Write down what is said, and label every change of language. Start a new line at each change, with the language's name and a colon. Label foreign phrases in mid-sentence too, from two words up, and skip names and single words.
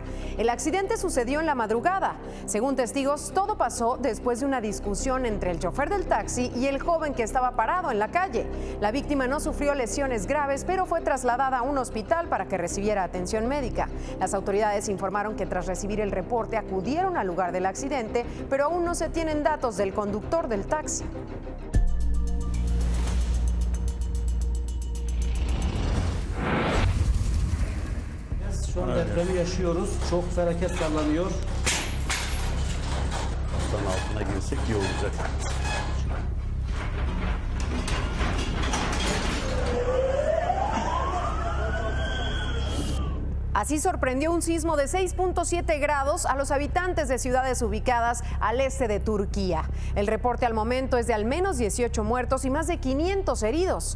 Spanish: El accidente sucedió en la madrugada. Según testigos, todo pasó después de una discusión entre el chofer del taxi y el joven que estaba parado en la calle. La víctima no sufrió lesiones graves, pero fue trasladada a un hospital para que recibiera atención médica. Las autoridades informaron que tras recibir el reporte acudieron al lugar del accidente, pero aún no se tienen datos del conductor del taxi.
Turkish: Şu an depremi yaşıyoruz. Çok felaket sallanıyor. Hastanın altına girsek iyi olacak.
Spanish: Así sorprendió un sismo de 6.7 grados a los habitantes de ciudades ubicadas al este de Turquía. El reporte al momento es de al menos 18 muertos y más de 500 heridos.